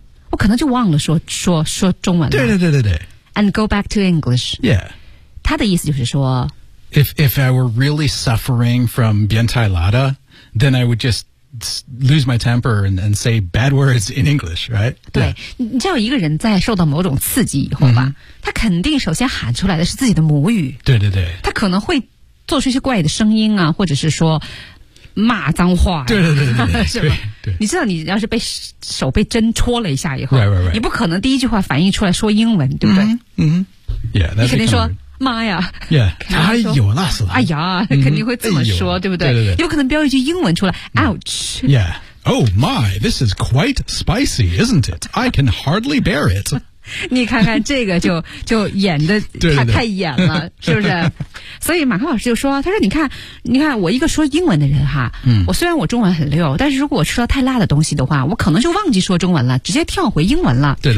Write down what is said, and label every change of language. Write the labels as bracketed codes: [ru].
[zh] 我可能就忘了说中文了。对。 [en] And go back to English. Yeah. [zh] 他的意思就是说 [en] If I were really suffering from [zh] 变态辣的 [en] then I would just lose my temper and say bad words in English, right? [zh] 对、yeah. 你知道一个人在受到某种刺激以后吧、他肯定首先喊出来的是自己的母语。对。他可能会做出一些怪的声音啊或者是说骂脏话、啊、对是吧对你知道你要是被手被针戳了一下以后 [en] right. [zh] 你不可能第一句话反应出来说英文对不对、 [en] yeah, [zh] 你肯定说妈呀、 yeah. 哎呦辣死了哎呀肯定会这么说、哎、对不对, 对有可能标一句英文出来、ouch、 [en] yeah. Oh my, this is quite spicy, isn't it? I can hardly bear it. [zh] 你看看这个就演的太演了是不是所以马克老师就说他说你看我一个说英文的人哈、我虽然我中文很溜但是如果我吃了太辣的东西的话我可能就忘记说中文了直接跳回英文了对